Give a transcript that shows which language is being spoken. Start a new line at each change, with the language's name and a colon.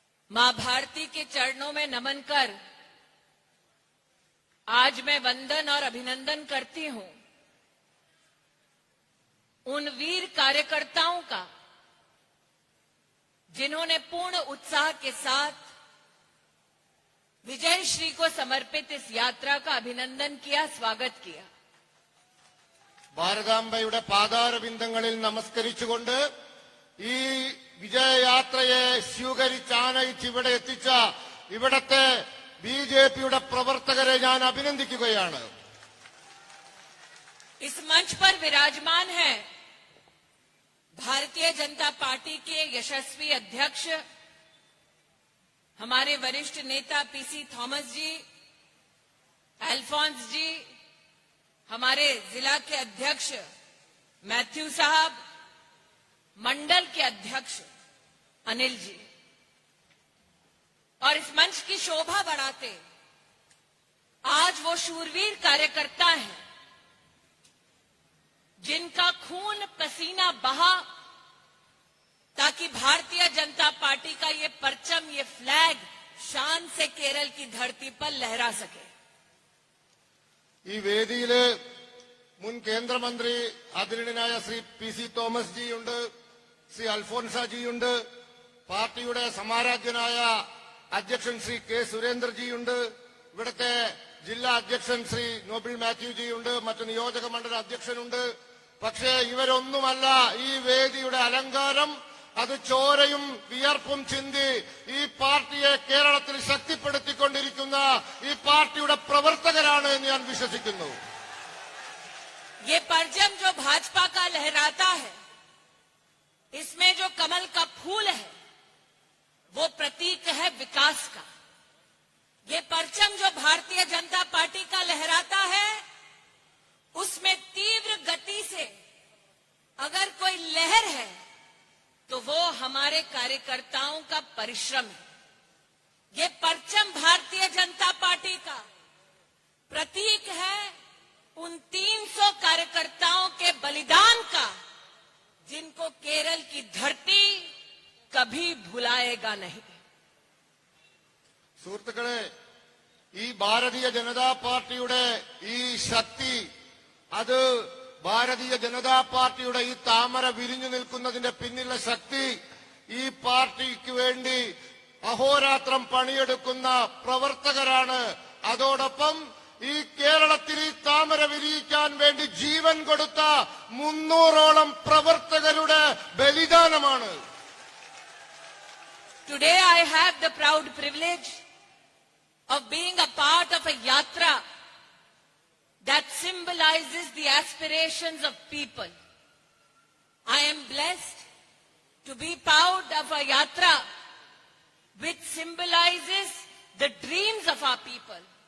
Hindi: मां भारती के चरणों में नमन कर आज मैं वंदन और अभिनंदन करती हूं उन वीर कार्यकर्ताओं का जिन्होंने पूर्ण उत्साह के साथ विजय श्री को समर्पित इस यात्रा का अभिनंदन किया, स्वागत किया।
Malayalam: ഭാരതാംബയുടെ പാദാരബിന്ദങ്ങളിൽ നമസ്കരിച്ചുകൊണ്ട് ഈ വിജയയാത്രയെ സ്വീകരിച്ച് ആനയിച്ച് ഇവിടെ എത്തിച്ച ഇവിടത്തെ ബിജെപിയുടെ പ്രവർത്തകരെ ഞാൻ അഭിനന്ദിക്കുകയാണ്.
Hindi: इस मंच पर विराजमान है भारतीय जनता पार्टी के यशस्वी अध्यक्ष हमारे वरिष्ठ नेता पीसी थॉमस जी, अल्फोंस जी, हमारे जिला के अध्यक्ष मैथ्यू साहब, मंडल के अध्यक्ष अनिल जी। और इस मंच की शोभा बढ़ाते आज वो शूरवीर कार्यकर्ता हैं जिनका खून पसीना बहा ताकि भारतीय जनता पार्टी का ये परचम, ये फ्लैग शान से केरल की धरती पर लहरा सके।
Malayalam: ഈ വേദിയില് മുൻ കേന്ദ്രമന്ത്രി ആദരണീയനായ ശ്രീ പി.സി. തോമസ് ജിയുണ്ട്, ശ്രീ അൽഫോൻസാജിയുണ്ട്, പാർട്ടിയുടെ സമാരാധ്യനായ അധ്യക്ഷൻ ശ്രീ കെ സുരേന്ദ്രജിയുണ്ട്, ഇവിടുത്തെ ജില്ലാ അധ്യക്ഷൻ ശ്രീ നോബിൾ മാത്യു ജിയുണ്ട്, മറ്റു നിയോജക മണ്ഡല അധ്യക്ഷനുണ്ട്. പക്ഷേ ഇവരൊന്നുമല്ല ഈ വേദിയുടെ അലങ്കാരം. അത് ചോരയും വിയർപ്പും ചിന്തി ഈ പാർട്ടിയെ കേരളത്തിൽ ശക്തിപ്പെടുത്തിക്കൊണ്ടിരിക്കുന്ന ഈ പാർട്ടിയുടെ പ്രവർത്തകരാണ് എന്ന് ഞാൻ വിശ്വസിക്കുന്നു.
Hindi: ये परचम जो भाजपा का लहराता है, इसमें जो कमल का फूल है वो प्रतीक है विकास का। ये परचम जो भारतीय जनता पार्टी का लहराता है उसमें तीव्र गति से अगर कोई लहर है तो वो हमारे कार्यकर्ताओं का परिश्रम है। ये परचम भारतीय जनता पार्टी का प्रतीक है उन 300 कार्यकर्ताओं के बलिदान का जिनको केरल की धरती कभी भुलाएगा नहीं।
Malayalam: സുഹൃത്തുക്കളെ, ഈ ഭാരതീയ ജനതാ പാർട്ടിയുടെ ഈ ശക്തി, അത് ഭാരതീയ ജനതാ പാർട്ടിയുടെ ഈ താമര വിരിഞ്ഞു നിൽക്കുന്നതിന്റെ പിന്നിലെ ശക്തി ഈ പാർട്ടിക്ക് വേണ്ടി അഹോരാത്രം പണിയെടുക്കുന്ന പ്രവർത്തകരാണ്. അതോടൊപ്പം ഈ കേരളത്തിൽ ഈ താമര വിരിയിക്കാൻ വേണ്ടി ജീവൻ കൊടുത്ത 300ഓളം പ്രവർത്തകരുടെ ബലിദാനമാണ്.
English: Today I have the proud privilege of being a part of a yatra that symbolizes the aspirations of people. I am blessed to be part of a yatra which symbolizes the dreams of our people.